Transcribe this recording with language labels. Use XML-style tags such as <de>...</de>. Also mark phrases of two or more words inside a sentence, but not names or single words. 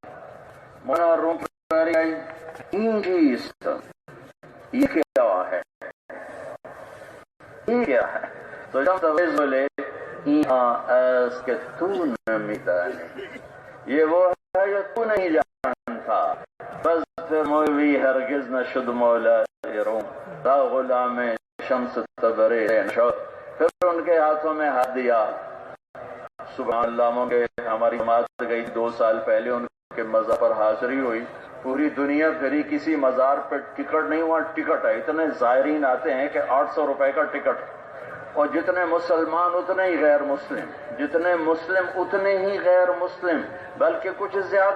<ur>مولانا روم یہ کیا ہے، یہ کیا ہے؟ تو جب بولے کہ</ur> <fa>تو نمیدانی،</fa> <ur>یہ وہ ہے جو تو نہیں جانتا.</ur> <fa>بس پھر مولوی ہرگز نہ شد مولا روم تا غلام شمس تبریز نشد.</fa> <ur>پھر ان کے ہاتھوں میں ہاتھ دیا.</ur> <ar>سبحان اللہ،</ar> <ur>ہماری جماعت گئی 2 سال پہلے، ان کے مزار پر حاضری ہوئی. پوری دنیا پھری، کسی مزار پہ ٹکٹ نہیں، وہاں ٹکٹ ہے. اتنے زائرین آتے ہیں کہ 800 روپے کا ٹکٹ، اور جتنے مسلمان اتنے ہی غیر مسلم، جتنے مسلم اتنے ہی غیر مسلم، بلکہ کچھ زیادہ.</ur>